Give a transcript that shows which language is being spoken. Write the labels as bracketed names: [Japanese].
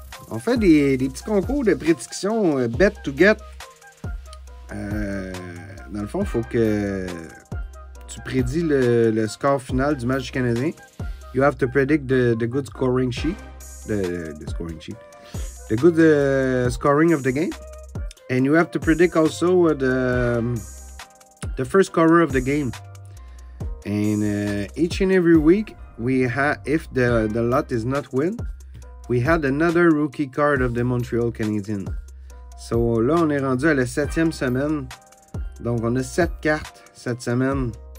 [French] On fait des petits concours de prédiction bet to get. Dans le fond, il faut que tu prédis le score final du match du Canadien. [English] You have to predict the good scoring sheet. The scoring sheet. The good scoring of the game. And you have to predict also the first scorer of the game. And each and every week, we have, if the lot is not win, we had another rookie card of the Montreal Canadiens. [French] So là, on est rendu à la 7e semaine. Donc, on a 7 cartes cette semaine.